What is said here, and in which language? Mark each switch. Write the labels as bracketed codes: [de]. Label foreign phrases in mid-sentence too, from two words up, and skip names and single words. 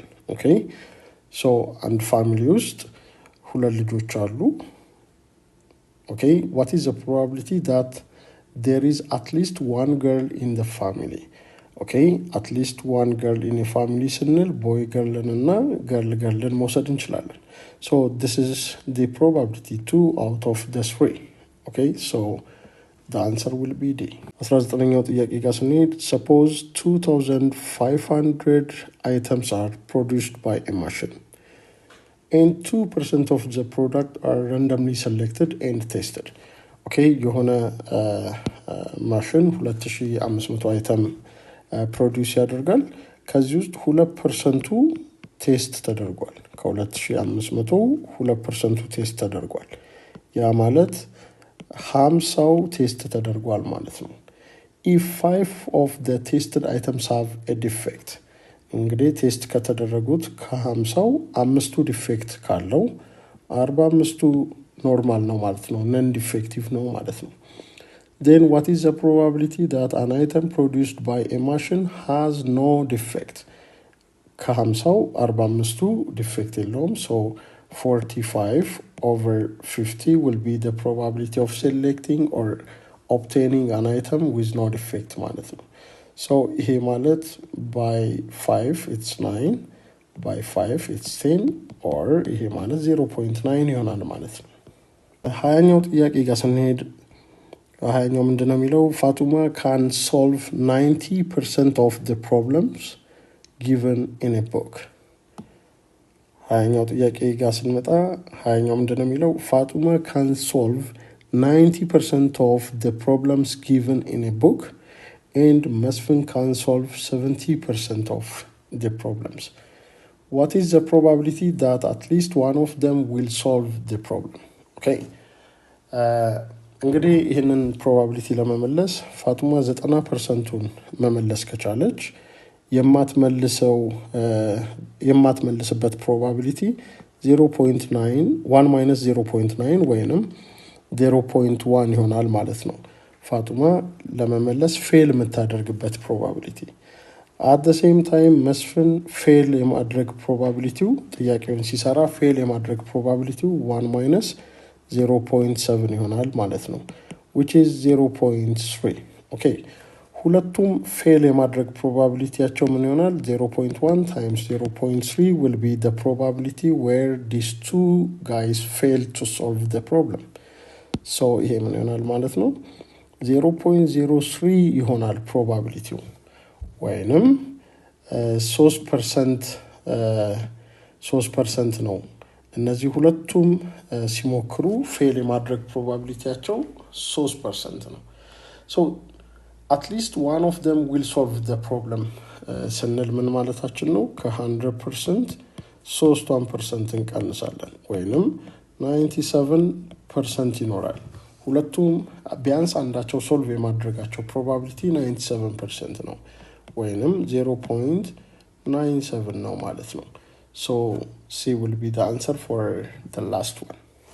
[am] okay, so አንድ ፋሚሊ ውስጥ ሁለት ልጆች አሉ. [en] okay, what is the probability that there is at least one girl in the family? okay, at least one girl in a family ስንል boy girl እና girl [am] መውሰድ እንችላለን. [en] so this is the probability 2 out of the 3. okay, so the answer will be D. [am] 19ኛው ጥያቄ ጋር ስንሄድ [en] suppose 2500 items are produced by a machine and 2% of the product are randomly selected and tested. [am] okay, የሆነ ማሽን 2500 [en] item produce [am] ያደርጋል ከዚህ ውስጥ 2% ቴስት ተደርጓል ከ2500 2% ቴስት ተደርጓል ያ ማለት 50 ቴስት ተደርጓል ማለት ነው. [en] if 5 of the tested items have a defect [am] እንግዲህ ቴስት ከተደረጉት ከ50 5ቱ ዲፌክት ካለው 45ቱ ኖርማል ነው ማለት ነው [en] non defective [am] ነው ማለት ነው. [en] then what is the probability that an item produced by a machine has no defect? [am] ከ50 45ቱ ዲፌክት የለውም [en] so 45 over 50 will be the probability of selecting or obtaining an item with no defect [am] ማለት ነው. [en] so [am] ይሄ ማለት [en] by 5 it's 9 by 5 it's 10 or [am] ይሄ ማለት 0.9 ይሆናል ማለት ነው። 20ኛው ጥያቄ ጋር ስንሄድ 20ኛው ምንድነው የሚለው [en] Fatuma can solve 90% of the problems given in a book. [am] 20ኛው ጥያቄ ጋር ስንመጣ 20ኛው ምንድነው የሚለው [en] Fatuma can solve 90% of the problems given in a book and Mesfin can solve 70% of the problems. What is the probability that at least one of them will solve the problem? [am] Okay. እንግዲህ ይሄንን probability ለመመለስ ፋጡማ 90%ን መመለስ ከቻለች የማትመልስበት probability 0.9 1 minus 0.9 ወይንም 0.1 ይሆናል ማለት ነው። ፋጡማ ለመመለስ ፌል የምታደርግበት probability [en] at the same time [am] መስፍን ፌል የማድረግ probability ጥያቄውን ሲሰራ ፌል የማድረግ probability 1 minus 0.7 ይሆናል ማለት ነው [en] which is 0.3 okay [am] ሁለቱም ፌል የማድረግ probabilityያቸው ምን ይሆናል [en] 0.1 times 0.3 will be the probability where these two guys fail to solve the problem so [am] ይሄ ምን ይሆናል ማለት ነው 0.03 ይሆናል probability ወይንም 3% ነው እነዚህ ሁለቱም ሲሞክሩ ፌል የማድረግ probabilityያቸው 3% ነው [en] so at least one of them will solve the problem [am] ስንል ምን ማለታችን ነው ከ100% 3% እንቀንሳለን ወይንም 97% ይኖራል ሁለቱም ቢያንስ አንዳቸው ሶልቭ የማድረጋቸው probability 97% ነው ወይንም [en] 0.97 [am] ነው ማለት ነው [en] so C will be the answer for the last one